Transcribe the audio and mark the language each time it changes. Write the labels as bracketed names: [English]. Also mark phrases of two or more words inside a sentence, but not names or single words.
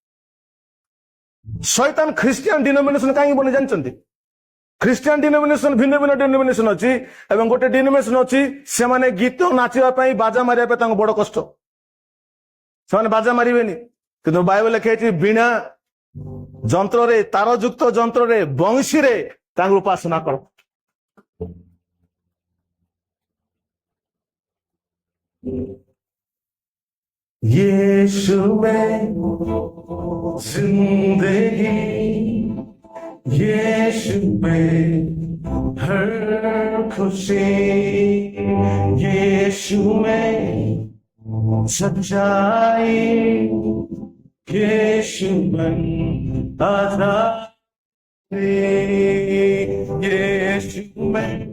[Odia] ଶୈତାନ [English] Christian denomination [Odia] କାହିଁକି ବନି ଜାଣିଛନ୍ତି [English] Christian denomination [Odia] ଭିନ୍ନ ଭିନ୍ନ ଡିନୋମିନେସନ ଅଛି ଏବଂ ଗୋଟେ ଡିନୋମିନେସନ ଅଛି ସେମାନେ ଗୀତ ନାଚିବା ପାଇଁ ବାଜା ମାରିବା ପାଇଁ ତାଙ୍କୁ ବଡ କଷ୍ଟ ସେମାନେ ବାଜା ମାରିବେନି କିନ୍ତୁ ବାଇବଲ ଲେଖା ହେଇଛି ବିଣା ଯନ୍ତ୍ରରେ ତାରଯୁକ୍ତ ଯନ୍ତ୍ରରେ ବଂଶୀରେ ତାଙ୍କୁ ଉପାସନା କର [Hindi] यीशु में जिंदगी यीशु में हर खुशी यीशु में सच्चाई यीशु में आजादी यीशु में